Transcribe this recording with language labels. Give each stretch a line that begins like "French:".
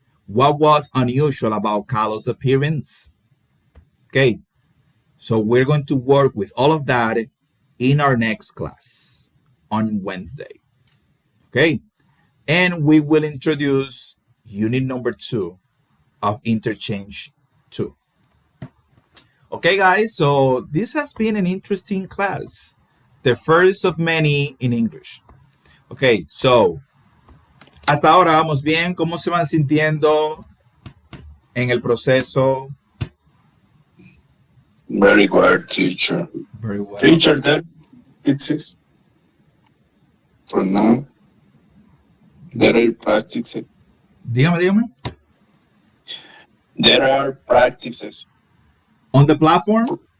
English: What was unusual about Kahlo's appearance? Okay, so we're going to work with all of that in our next class on Wednesday. Okay, and we will introduce unit number 2 of interchange 2. Okay, guys, so this has been an interesting class, the first of many in English.
Spanish: Okay, so hasta ahora vamos bien. ¿Cómo se van sintiendo en el proceso?
English: Very good, teacher. Very well. Teacher, that it is for now. There are practices.
Spanish: Dígame.
English: There are practices. On the platform?